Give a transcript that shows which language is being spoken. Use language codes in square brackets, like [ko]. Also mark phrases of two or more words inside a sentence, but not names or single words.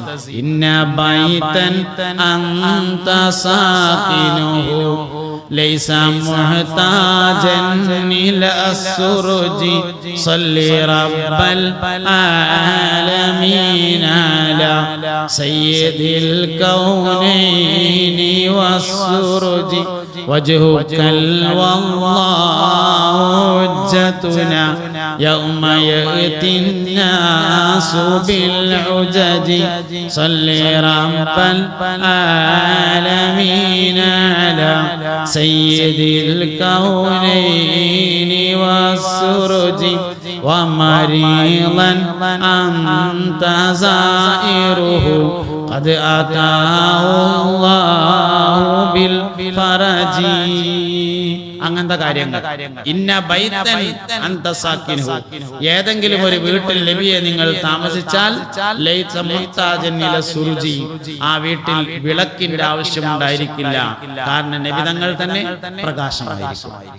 [ar] إن بيتا أنت ساكنه ليس محتاجا إلى السرج صلى رب العالمين على سيد الكونين والسرج وجهك والله حجتنا يوم يأتي الناس بالحجج صلي رب العالمين على سيد الكونين والسرج ومريضا أنت زائره قد أتاه الله بالفرج. [ml] അങ്ങനത്തെ കാര്യങ്ങൾ. [ar] إن بيتا أنت ساكنه, [ml] ഏതെങ്കിലും ഒരു വീട്ടിൽ നബിയെ നിങ്ങൾ താമസിച്ചാൽ [ar] ليس محتاجا إلى السرج, [ml] ആ വീട്ടിൽ വിളക്കിന്റെ ആവശ്യമുണ്ടായിരിക്കില്ല. കാരണം നബി തങ്ങൾ തന്നെ പ്രകാശമായിരിക്കും.